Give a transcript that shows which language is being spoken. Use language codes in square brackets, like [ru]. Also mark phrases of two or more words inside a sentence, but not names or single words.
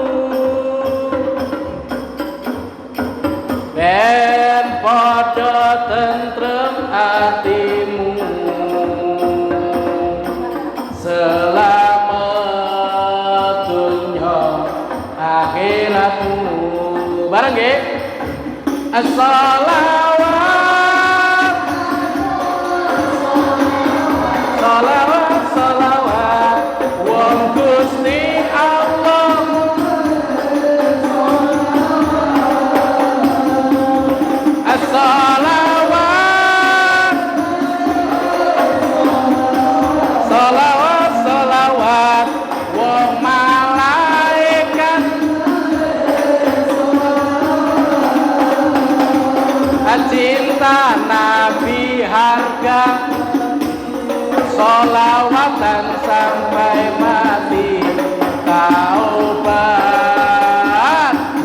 [jv] Ben padha tentrem atimu. Selamat dunya akhiratmu. Bareng nggih. [ar] As-salawat, salawat, salawat, [jv] wong Gusti Allah. [ar] As-salawat, salawat, salawat, [jv] wong malaikat. [id] Cinta Nabi harga, sholawatan sampai mati, taubat.